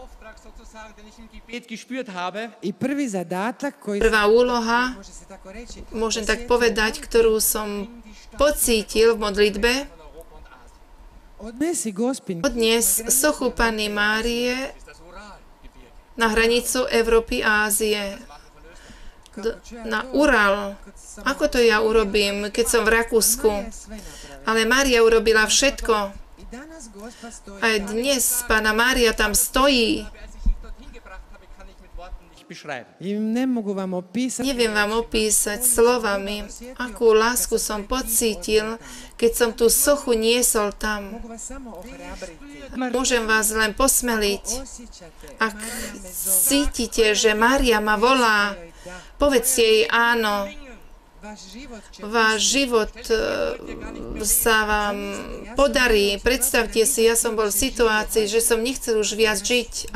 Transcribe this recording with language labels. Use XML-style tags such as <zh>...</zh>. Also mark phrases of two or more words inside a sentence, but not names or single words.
<sk>Prvá úloha, môžem tak povedať, ktorú som pocítil v modlitbe, odnes sochu Panny Márie na hranicu Európy a Ázie. Na Ural. Ako to ja urobím, keď som v Rakúsku? Ale Mária urobila všetko. Aj dnes Panna Mária tam stojí.</sk> <hr>Ne mogu vam opisati.</hr> <sk>Neviem vám opísať slovami, akú lásku som pocítil, keď som tú sochu niesol tam.</sk> <hr>Mogu vas samo ohrabriti.</hr> <sk>Môžem vás len posmeliť. Ak cítite, že Mária ma volá, povedzte jej áno. Váš život sa vám podarí. Predstavte si, ja som bol v situácii, že som nechcel už viac žiť.</sk>